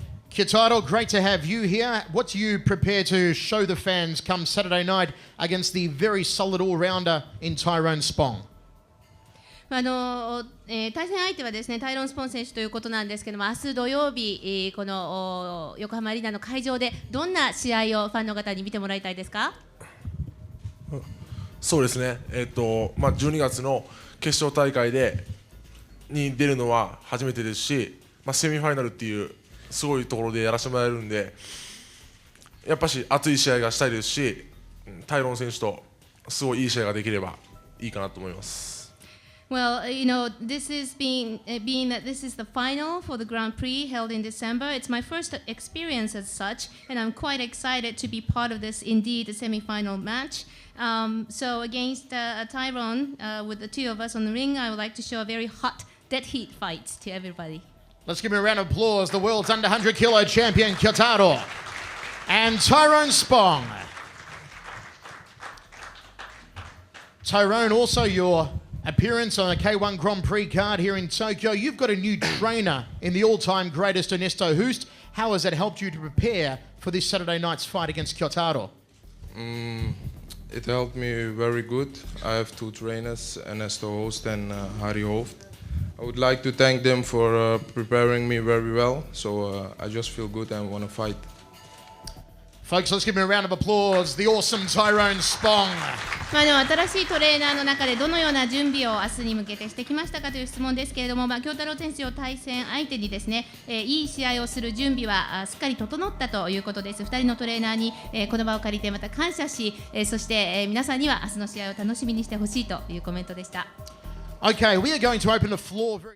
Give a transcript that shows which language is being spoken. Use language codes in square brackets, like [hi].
[en] Kyotaro, great to have you here. What do you prepare to show the fans come Saturday night against the very solid all-rounder in Tyrone Spong? [ja] 対戦相手はですね、タイロン・スポン選手ということなんですけども、明日土曜日、この横浜アリーナの会場でどんな試合をファンの方に見てもらいたいですか？そうですね、12月の決勝大会に出るのは初めてですし、セミファイナルっていうすごいところでやらせてもらえるんで、やっぱし熱い試合がしたいですし、タイロン選手とすごいいい試合ができればいいかなと思います。 [en] Well, this is being that this is the final for the Grand Prix held in December. It's my first experience as such, and I'm quite excited to be part of this, indeed, the semi-final match. So against Tyrone, with the two of us on the ring, I would like to show a very hot, dead heat fight to everybody. Let's give him a round of applause. The world's under 100 kilo champion, Kyotaro, and Tyrone Spong. Tyrone, also your appearance on a K1 Grand Prix card here in Tokyo. You've got a new trainer in the all-time greatest Ernesto Hoost. How has that helped you to prepare for this Saturday night's fight against Kyotaro? It helped me very good. I have two trainers, Ernesto Hoost and Harry Hoofd. I would like to thank them for preparing me very well. So I just feel good and want to fight. Folks, let's give him a round of applause. The awesome Tyrone Spong. [ja] 新しいトレーナーの中でどのような準備を明日に向けてしてきましたかという質問ですけれども、京太郎選手を対戦相手にですね、いい試合をする準備はすっかり整ったということです。 2人のトレーナーに、この場を借りてまた感謝し、そして、皆さんには明日の試合を楽しみにしてほしいというコメントでした。 [en] Okay, we are going to open the floor very